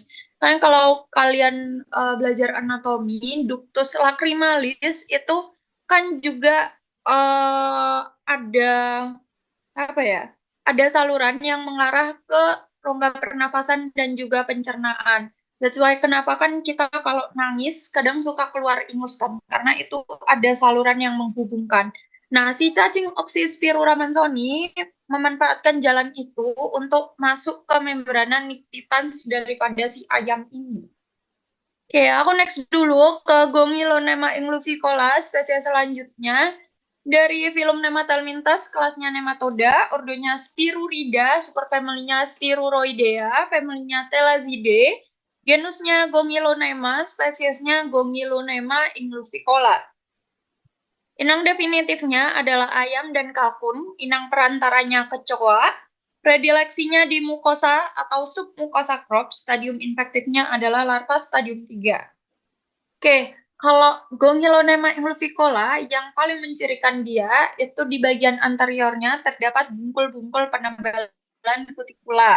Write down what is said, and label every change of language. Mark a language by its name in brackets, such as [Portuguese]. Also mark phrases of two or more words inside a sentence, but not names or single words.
[Indonesian] Kan kalau kalian belajar anatomi, ductus lacrimalis itu kan juga ada apa ya? Ada saluran yang mengarah ke rongga pernafasan dan juga pencernaan. [English] That's why [Indonesian] kenapa kan kita kalau nangis kadang suka keluar ingus kan, karena itu ada saluran yang menghubungkan. Nah, si cacing Oxyspirura mansoni memanfaatkan jalan itu untuk masuk ke membrana nictitans daripada si ayam ini. Oke, aku next dulu ke Gongilonema ingluvicola, spesies selanjutnya. Dari filum Nematelmintes, kelasnya Nematoda, ordonya Spirurida, superfamilinya Spiruroidea, familinya Thelazidae, genusnya Gongilonema, spesiesnya Gongilonema ingluvicola. Inang definitifnya adalah ayam dan kalkun, inang perantaranya kecoa, predileksinya di mukosa atau submukosa crop, stadium infektifnya adalah larva stadium 3. Oke, kalau Gongilonema ingluvicola yang paling mencirikan dia itu di bagian anteriornya terdapat bungkul-bungkul penebalan kutikula.